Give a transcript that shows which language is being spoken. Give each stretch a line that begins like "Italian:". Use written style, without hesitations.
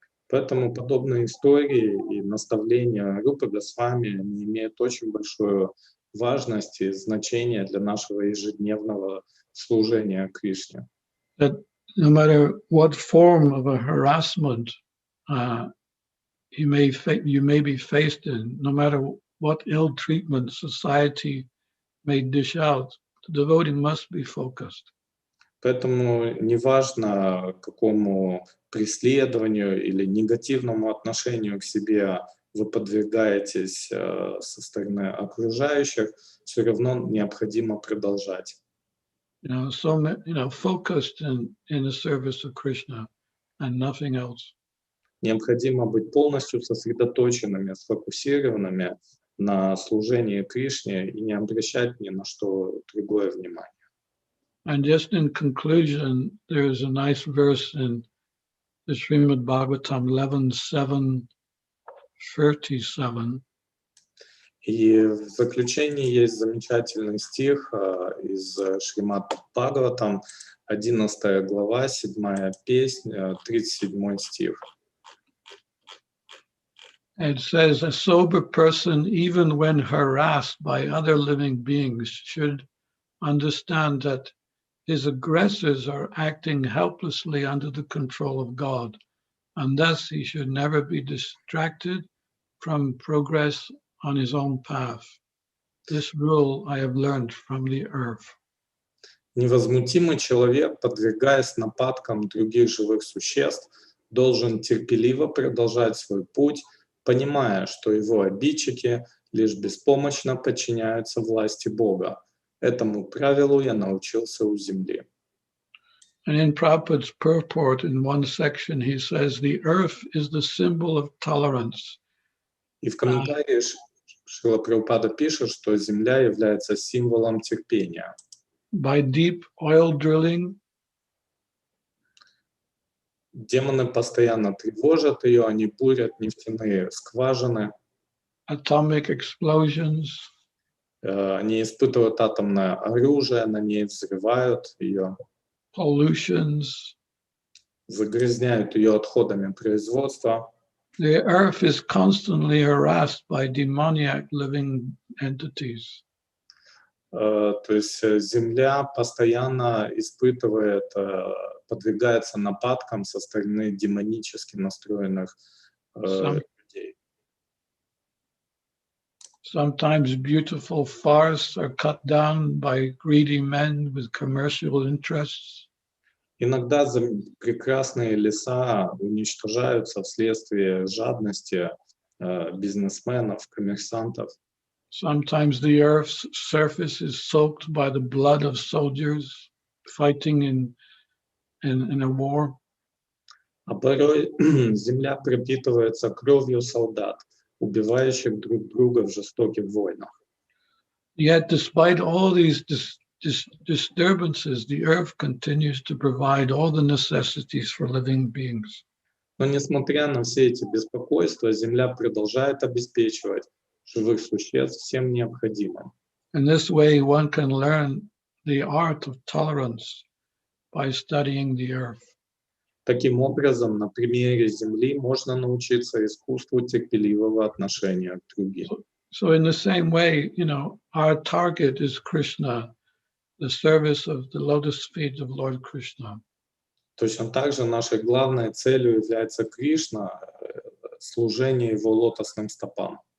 Russian: Поэтому подобные истории и наставления Рупы Госвами они имеют очень большую важность и значение для нашего ежедневного служения Кришне.
English: That no matter what form of a harassment you may be faced in, no matter what ill treatment society may dish out, the devotee must be focused.
Russian: Поэтому неважно, какому преследованию или негативному отношению к себе вы подвергаетесь со стороны окружающих, все равно необходимо продолжать.
English: Focused in the service of Krishna and nothing else.
Russian: Необходимо быть полностью сосредоточенными, сфокусированными на служении Кришне и не обращать ни на что другое внимание.
English: And just in conclusion, there is a nice verse in the Srimad Bhagavatam 11:7-37.
Russian: И в заключении есть замечательный стих из Шримад Бхагаватам, 11 глава, 7 песня, 37 стих.
English: It says, a sober person, even when harassed by other living beings, should understand that his aggressors are acting helplessly under the control of God, and thus he should never be distracted from progress on his own path. This rule I have learned from the earth.
Russian: Невозмутимый человек, подвергаясь нападкам других живых существ, должен терпеливо продолжать свой путь, понимая, что его обидчики лишь беспомощно подчиняются власти Бога. Этому правилу я научился у земли.
English: And in Prabhupada's purport, in one section, he says, the earth is the symbol of tolerance.
Russian: И в комментарии Шрила Прабхупада пишет, что земля является символом терпения.
English: By deep oil drilling,
Russian: демоны постоянно тревожат ее, они бурят нефтяные скважины.
English: Atomic explosions,
Russian: они испытывают атомное оружие, на ней взрывают ее.
English: Pollutions.
Russian: Загрязняют ее отходами производства.
English: The earth is constantly harassed by demoniac living entities.
Russian: То есть Земля постоянно испытывает, подвергается нападкам со стороны демонически настроенных людей.
English: Sometimes beautiful forests are cut down by greedy men with commercial interests.
Russian: Иногда прекрасные леса уничтожаются вследствие жадности бизнесменов, коммерсантов.
English: Sometimes the earth's surface is soaked by the blood of soldiers fighting in a war.
Russian: А порой земля пропитывается кровью солдат, убивающих друг друга в жестоких войнах.
English: Yet, despite all these disturbances, the earth continues to provide all the necessities for living beings.
Russian: Но несмотря на все эти беспокойства, земля продолжает обеспечивать живых существ всем необходимым.
English: In this way, one can learn the art of tolerance by studying the earth.
Russian: Таким образом, на примере Земли можно научиться искусству терпеливого отношения к другим.
English: So in the same way, our target is Krishna, the service of the lotus feet of Lord Krishna.
Russian: Точно так же нашей главной целью является Кришна, служение Его лотосным стопам.